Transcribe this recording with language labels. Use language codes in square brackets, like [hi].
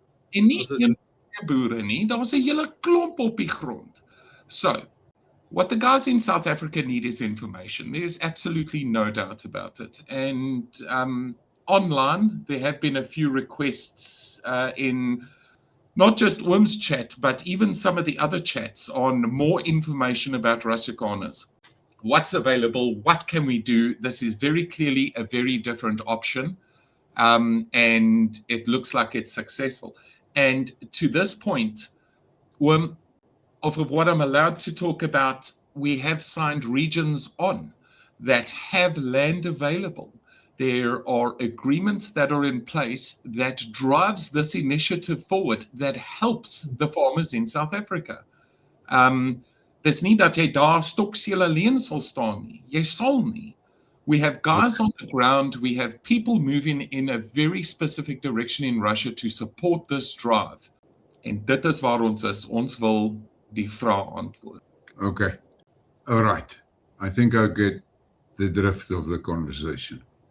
[af] En nie een boere nie, daar's 'n hele klomp op die grond. [en] So, what the guys in South Africa need is information. There's absolutely no doubt about it. And online, there have been a few requests in not just WIM's chat, but even some of the other chats on more information about Russia Corners. What's available? What can we do? This is very clearly a very different option. And it looks like it's successful. And to this point, WIM, of what I'm allowed to talk about, we have signed regions on that have land available. There are agreements that are in place that drives this initiative forward, that helps the farmers in South Africa. [af] Dis nie dat jy daar stoksel alleen sal staan nie. Jy sal nie. [en] We have guys on the ground, we have people moving in a very specific direction in Russia to support this drive. [af] En dit is waar ons is. Ons wil die vraag antwoord. [en] Okay. All right. I think I get the drift of the conversation.